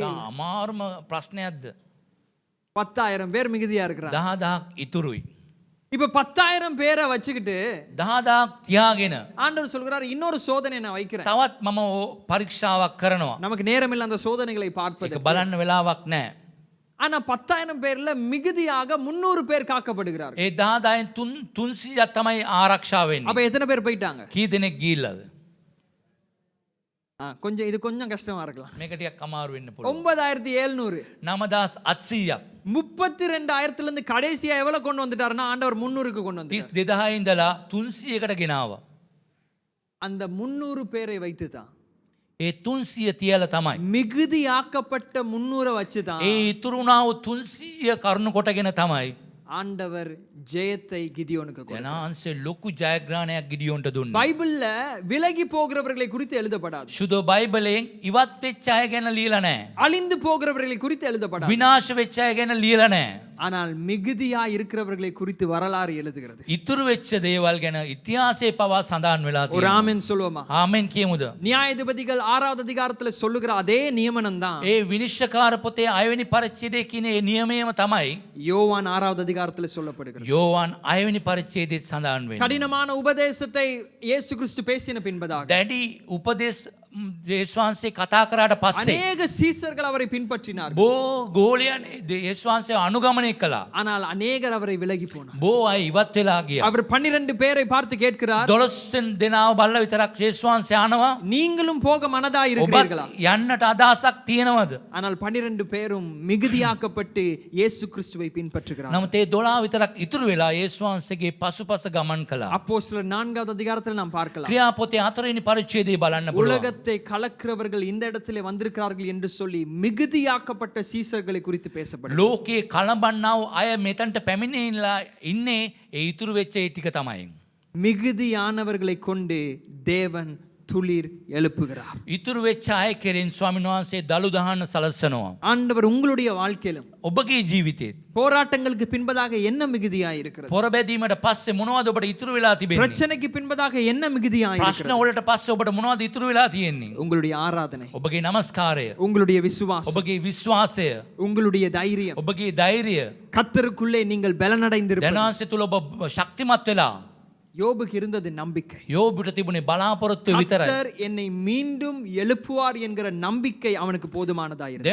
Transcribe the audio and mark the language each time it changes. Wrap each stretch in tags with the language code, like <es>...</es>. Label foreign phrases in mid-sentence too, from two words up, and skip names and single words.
<si>අමාරුම ප්‍රශ්නයක්ද?</si> <ta>10,000 பேர் மிகுதியா இருக்கிறாங்க.</ta> <si>10,000ක් ඉතුරුයි.</si> <ta>இப்ப 10,000 பேரை வச்சுக்கிட்டு</ta> <si>10,000ක් තියාගෙන</si> <ta>ஆண்டவர் சொல்கிறார், இன்னொரு சோதனை நான் வைக்கிறேன்.</ta> <si>තවත් මම පරීක්ෂාවක් කරනවා.</si> <ta>நமக்கு நேரம் இல்லை அந்த சோதனைகளை</ta> <si>ඒක</si> <ta>பார்ப்பது.</ta> <si>බලන්න වෙලාවක් නැහැ.</si> <ta>ஆனா 10,000 பேர்ல மிகுதியாக 300 பேர் காக்கப்படுகிறார்கள்.</ta> <si>ඒ 10,000න් 300ක් තමයි ආරක්ෂා වෙන්නේ.</si> <ta>அப்ப எத்தனை பேர் போயிட்டாங்க?</ta> <si>කී දෙනෙක් ගිහිල්ලාද?</si> <ta>கொஞ்சம் இது கொஞ்சம் கஷ்டமா இருக்கலாம்.</ta> <si>මේක ටිකක් අමාරු වෙන්න පුළුවන්.</si> <ta>9,700.</ta> <si>9,800ක්.</si> <ta>32,000 இருந்து கடைசியா எவ்வளவு கொண்டு வந்துட்டாருன்னா ஆண்டவர் 300க்கு கொண்டு வந்தார்.</ta> <si>32,000 ඉඳලා 300කට ගෙනාවා.</si> <ta>அந்த 300 பேரை வைத்து தான்,</ta> <si>ඒ 300 තියලා තමයි</si> <ta>மிகுதியாக்கப்பட்ட 300 வச்சு தான்</ta> <si>ඒ ඉතුරුනා වූ 300 කරුණු කොටගෙන තමයි</si> <ta>ஆண்டவர் ஜெயத்தை கிதியோனுக்கு கொடுத்தார்.</ta> <si>එනාන්සේ ලොකු ජයග්‍රහණයක් ගිඩියොන්ට දුන්නා.</si> <ta>பைபிள்ல விலகி போகிறவர்களை குறித்து எழுதப்படாது.</ta> <si>සුදු බයිබලයෙන් ඉවත් වෙච්ච අය ගැන ලියලා නැහැ.</si> <ta>அழிந்து போகிறவர்களை குறித்து எழுதப்படாது.</ta> <si>විනාශ වෙච්ච අය ගැන ලියලා නැහැ.</si> <ta>ஆனால் மிகுதியா இருக்கிறவர்களை குறித்து வரலாறு எழுதுகிறது.</ta> <si>ඉතුරු වෙච්ච දේවල් ගැන ඉතිහාසයේ පවා සඳහන් වෙලා</si> <ta>ஒரு</ta> <si>තියෙනවා.</si> <ta>ஆமென் சொல்லுவோமா?</ta> <si>ආමෙන් කියමුද?</si> <ta>நியாயாதிபதிகள் 6வது அதிகாரத்துல சொல்லுகிற அதே நியமனம் தான்</ta> <si>ඒ විනිශ්චයකාර පොතේ 6 වෙනි පරිච්ඡේදයේ කියන ඒ නියමයම තමයි</si> <ta>யோவான் 6வது அதிகாரத்துல சொல்லப்படுகிறது.</ta> <si>යෝවාන් 6 වෙනි පරිච්ඡේදයේ සඳහන් වෙන්නේ.</si> <ta>கடினமான உபதேசத்தை இயேசு கிறிஸ்து பேசின பின்பதாக</ta> <si>දැඩි උපදේශ යේසුස් වහන්සේ කතා කරාට පස්සේ</si> <ta>அநேக சீசர்கள் அவரை பின்பற்றினார்கள்.</ta> <si>බෝ ගෝලයන් යේසුස් වහන්සේ අනුගමනය කළා.</si> <ta>ஆனால் அநேகர் அவரை விலகி போனார்.</ta> <si>බෝ අය ඉවත් වෙලා ගියා.</si> <ta>அவர் 12 பேரை பார்த்து கேட்கிறார்,</ta> <si>12 දෙනාව බලලා විතරක් යේසුස් වහන්සේ ආනවා.</si> <ta>நீங்களும் போக மனதா</ta> <si>ඔබ</si> <ta>இருக்கிறீர்களா?</ta> <si>යන්නට අදහසක් තියෙනවද?</si> <ta>ஆனால் 12 பேரும் மிகுதியாக்கப்பட்டு இயேசு கிறிஸ்துவை பின்பற்றுகிறார்.</ta> <si>නමුත් ඒ 12 විතරක් ඉතුරු වෙලා යේසුස් වහන්සේගේ පසුපස ගමන් කළා.</si> <ta>அப்போஸ்தலர் 4வது அதிகாரத்தில் நாம் பார்க்கலாம்.</ta> <si>ක්‍රියාපොතේ 4 වෙනි පරිච්ඡේදයේ බලන්න පුළුවන්.</si> <ta>உலகத்தை அப்பத்தை கலக்கிறவர்கள் இந்த இடத்திலே வந்திருக்கிறார்கள் என்று சொல்லி மிகுதியாக்கப்பட்ட சீசர்களை குறித்து பேசப்படும்.</ta> <si>ලෝකයේ කලබන්නාව අය මෙතන්ට පැමිණිලා ඉන්නේ ඒ ඉතුරු වෙච්ච ඒ ටික තමයි.</si> <ta>மிகுதியானவர்களை கொண்டு தேவன் துளிர் எழுப்புகிறார்.</ta> <si>ඉතුරු වෙච්ච අය කෙරෙන් ස්වාමීන් වහන්සේ දළු දහන්න සලස්සනවා.</si> <ta>ஆண்டவர் உங்களுடைய வாழ்க்கையிலும்</ta> <si>ඔබගේ ජීවිතේ</si> <ta>போராட்டங்களுக்கு பின்பதாக என்ன மிகுதியாய் இருக்கிறது?</ta> <si>පොරබැදීමට පස්සේ මොනවද ඔබට ඉතුරු වෙලා තිබෙන්නේ?</si> <ta>பிரச்சனைக்கு பின்பதாக என்ன மிகுதியாய்</ta> <si>ප්‍රශ්න</si> <ta>இருக்கிறது?</ta> <si>වලට පස්සේ ඔබට මොනවද ඉතුරු වෙලා තියෙන්නේ?</si> <ta>உங்களுடைய ஆராதனை,</ta> <si>ඔබගේ නමස්කාරය,</si> <ta>உங்களுடைய விசுவாசம்,</ta> <si>ඔබගේ විශ්වාසය,</si> <ta>உங்களுடைய தைரியம்,</ta> <si>ඔබගේ ධෛර්යය,</si> <ta>கர்த்தருக்குள்ளே நீங்கள் பலனடைந்திருப்பது.</ta> <si>දැනාංශය තුල ඔබ ශක්තිමත් වෙලා.</si> <ta>யோபுக்கு இருந்தது நம்பிக்கை.</ta> <si>யோபுට තිබුණේ බලාපොරොත්තු විතරයි.</si> <ta>கர்த்தர் என்னை மீண்டும் எழுப்புவார் என்கிற நம்பிக்கை அவனுக்கு போதுமானதா இருந்தது.</ta>